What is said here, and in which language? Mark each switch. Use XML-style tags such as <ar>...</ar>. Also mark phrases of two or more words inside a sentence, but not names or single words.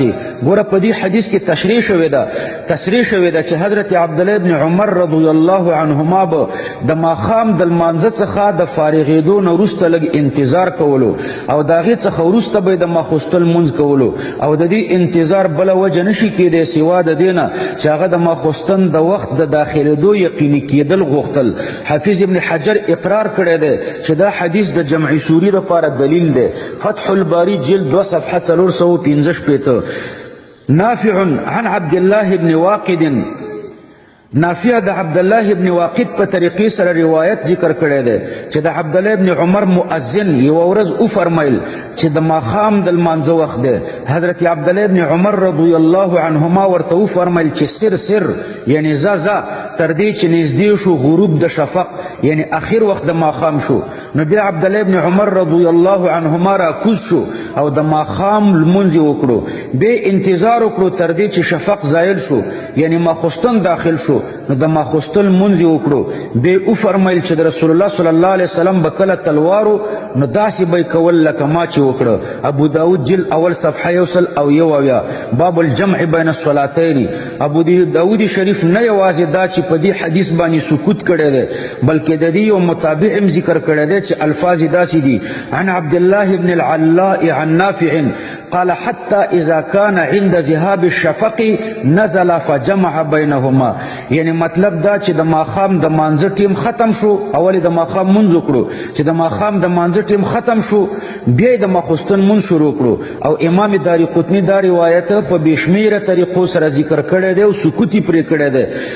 <ps>ګوره په دې حدیث کې تشریح شوې ده چې حضرت عبد الله ابن عمر</ps> <ar>رضی الله عنهما</ar> <ps>به د ماښام د لمانځه څخه د فارغېدو نه وروسته لږ انتظار کولو او د هغې څخه وروسته به یې د ماخوستن لمونځ کولو او د دې انتظار بله وجه نشي کیدی سوا د دې نه چې هغه د ماخوستن د وخت د داخلېدو یقیني کېدل غوښتل. حافظ ابن حجر اقرار کړی دی چې دا حدیث د جمع سوری دپاره دلیل دی. فتح الباری جلد 2 صفحه 465.</ps> <ar>نافع عن عبد الله بن واقد،</ar> <ps>نافع د عبد الله ابن واقد په طریقې سره روایت ذکر کړی دی چې د عبد الله ابن عمر مؤذن یوه ورځ وفرمیل چې د ماښام د لمانځه وخت دی. حضرت عبد الله ابن عمر</ps> <ar>رضی الله عنهما</ar> <ps>ورته وفرمیل چې سر یعنی ځه تر دې چې نږدې شو غروب د شفق یعنی اخر وخت د ماښام شو. نو بیا عبد الله ابن عمر</ps> <ar>رضی الله عنهما</ar> <ps>راکوز شو او د ماښام لمونځ یې وکړو. بیا انتظار وکړو تر دې چې شفق زایل شو یعنی ماخوستن داخل شو. نو د ماخوستن لمونځ یې وکړو. بیا وفرمیل چې د رسول الله</ps> <ar>صلی الله علیه وسلم</ar> <ps>به کله تلوارو نو داسې به یې کول لکه ما چې وکړه. ابو داود جلد اول صفحه 171 باب الجمع بین الصلاتین. ابو داود شریف نه یوازې دا چې په دې حدیث باندې سکوت کړی دی بلکې د دې یو متابع هم ذکر کړی دی چې الفاظ داسې دي.</ps> <ar>عن عبد الله بن العلاء عن نافع قال حتى اذا كان عند ذهاب الشفق نزل فجمع بينهما.</ar> <ps>یعنی مطلب دا چې د ماښام د مانځه ټیم ختم شو، اول د ماښام مونځ وکړو چې د ماښام د مانځه ټیم ختم شو بیا د ماخوستن مونځ شروع کړو. او امام داري قطني دا روایت په بېشمېره طریقو سره ذکر کړی دی او سکوت یې پرې کړی دی.</ps>